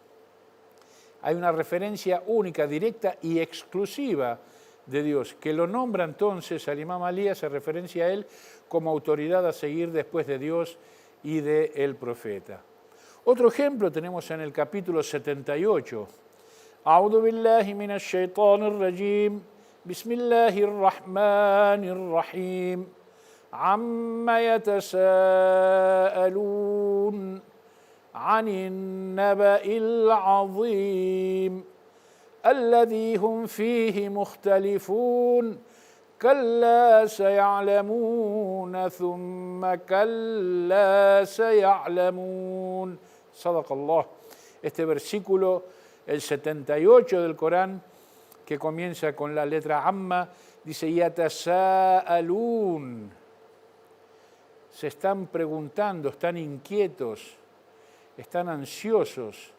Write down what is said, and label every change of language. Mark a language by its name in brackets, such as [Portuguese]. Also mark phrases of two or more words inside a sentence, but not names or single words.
[Spanish] Hay una referencia única, directa y exclusiva de Dios, que lo nombra entonces al imam Ali, hace referencia a él como autoridad a seguir después de Dios y del profeta. Otro ejemplo tenemos en el capítulo 78. [Arabic] أعوذ بالله من الشيطان الرجيم. بسم الله الرحمن الرحيم. عم يتساءلون عن النبإ العظيم. الذي هم فيه مختلفون كلا سيعلمون ثم كلا سيعلمون. صدق الله. [Spanish] Este versículo, el 78 del Corán, que comienza con la letra Amma, dice: yatasaalun. Se están preguntando, están inquietos, están ansiosos.